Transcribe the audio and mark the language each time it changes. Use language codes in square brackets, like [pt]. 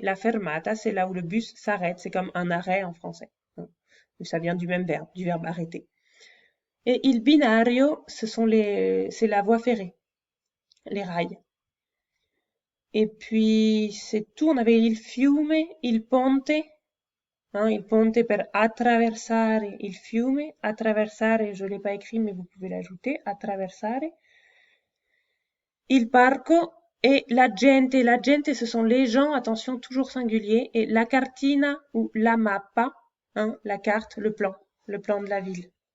[fr] La fermata, c'est là où le bus s'arrête. C'est comme un arrêt en français. Hein. Ça vient du même verbe, du verbe arrêter. Et il binario, c'est la voie ferrée, les rails. Et puis, c'est tout. On avait il fiume, il ponte. [it] Hein, il ponte per attraversare il fiume. [fr] Attraversare, je ne l'ai pas écrit, mais vous pouvez l'ajouter. Attraversare. Il parco et la gente. La gente, ce sont les gens, attention, toujours singulier. Et la cartina ou la mappa, hein, la carte, le plan de la ville.